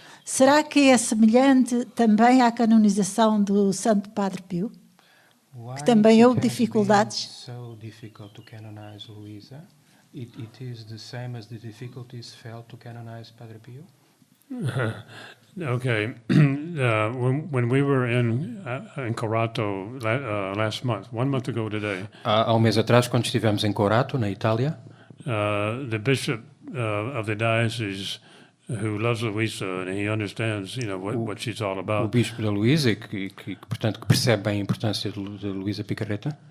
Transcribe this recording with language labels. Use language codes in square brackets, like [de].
[pt] Será que é semelhante também à canonização do Santo Padre Pio? Que também houve dificuldades? [en] So difficult to canonize Luísa. It is the same as the difficulties felt to canonize Padre Pio? Okay. When we were in Corato last month, 1 month ago today, [pt] Há um mês atrás, quando estivemos em Corato, na Itália, [en] the bishop of the diocese, who loves Luisa and he understands, what she's all [pt] o [en] about. [pt] bispo da Luísa, portanto, que percebe bem a importância de Luísa Picarreta,